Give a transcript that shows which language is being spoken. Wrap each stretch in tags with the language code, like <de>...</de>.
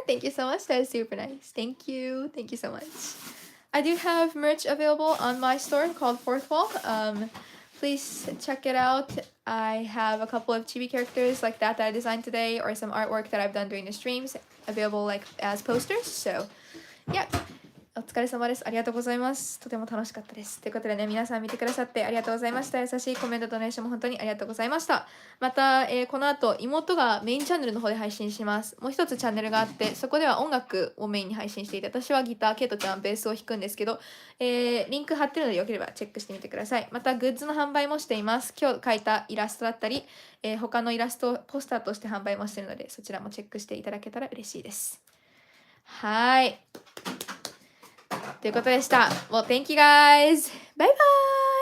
<en>Thank you so much. That is super nice. Thank you. Thank you so much. I do have merch available on my store called Fourth Wall. Please check it out. I have a couple of chibi characters like that I designed today, or some artwork that I've done during the streams available like as posters. So, yeah.</en> <ja>お疲れ様です。ありがとうございます。とても楽しかったです。ということでね、皆さん見てくださってありがとうございました。優しいコメント、ドネーションも本当にありがとうございました。また、この後、妹がメインチャンネルの方で配信します。もう一つチャンネルがあって、そこでは音楽をメインに配信していて、私はギター、ケイトちゃんベースを弾くんですけど、リンク貼ってるのでよければチェックしてみてください。また、グッズの販売もしています。今日描いたイラストだったり、他のイラストをポスターとして販売もしているので、そちらもチェックしていただけたら嬉しいです。はい。ということでした。</ja> <en>Well, thank you guys. Bye bye!</en>